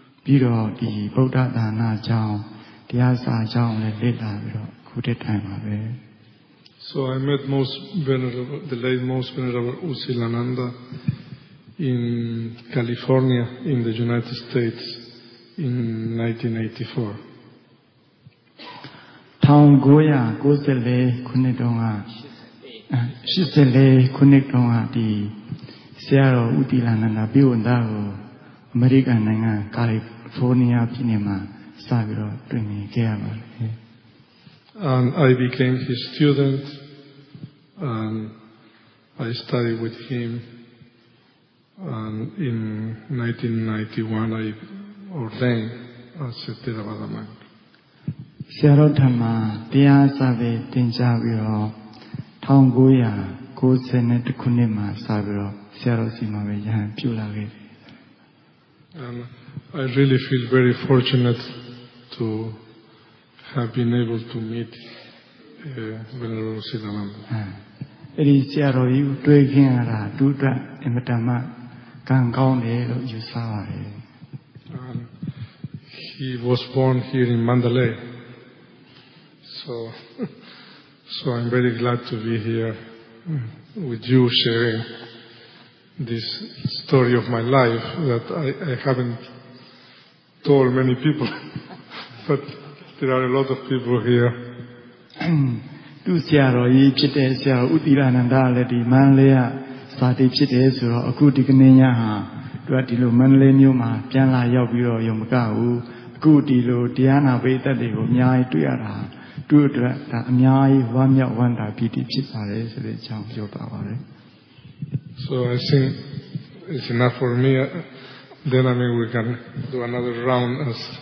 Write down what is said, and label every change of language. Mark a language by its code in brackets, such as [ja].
[my] ပြီးတော့ဒီဗုဒ္ဓသာနာကြောင့်တရားစာကြောင့်လည်းလေ့လာပြီးတော့ခုတည်းထိုင်ပါပဲ [en] So I met the late most venerable Usilananda in California in the United States in 1984. [my] 1994ခုနှစ်တုန်းက84ခုနှစ်တုန်းကဒီဆရာတော်ဦးတီလာနန္ဒပြိဝန္ဒကိုအမေရိကန်နိုင်ငံကာလီဖိုးနီးယားပြည်နယ်မှာစပြီးတော့တွေ့မြင်ခဲ့ရပါတယ် [en] And I became his student and I studied with him and in 1991 I ordained as a Theravada monk. [my] ဆရာတော်ထံမှာတရားစာပေသင်ကြားပြီးတော့1990ခုနှစ်မှာစပြီးတော့ဆရာတော်စီမှာပဲယဟန်ပြုလာခဲ့တယ် [en] And I really feel very fortunate to have been able to meet Venerable Siddhananda. [my] အဲ့ဒီဆရာတော်ကြီးတွေ့ခင်ရတာသူ့အတွက်အင်မတန်မှကံကောင်းတယ်လို့ယူဆပါတယ် [en] And he was born here in Mandalay. So I'm very glad to be here with you sharing this story of my life that I haven't told many people, but there are a lot of people here. [my] သူဆရာတော်ကြီးဖြစ်တဲ့ဆရာတော်ဦးတီလာနန္ဒလည်းဒီမန္တလေးကစာတိဖြစ်တယ်ဆိုတော့အခုဒီကနေ့ညဟာသူကဒီလိုမန္တလေးမြို့မှာပြန်လာရောက်ပြီးတော့ရုံမကဘူးအခုဒီလိုတရားနာပိဋကတွေကိုအများကြီးတွေ့ရတာသူ့အတွက်ဒါအများကြီးဝမ်းမြောက်ဝမ်းသာပီတိဖြစ်ပါတယ်ဆိုတဲ့အကြောင်းပြောပါပါတယ် [en] So I think it's enough for me. Then I mean we can do another round as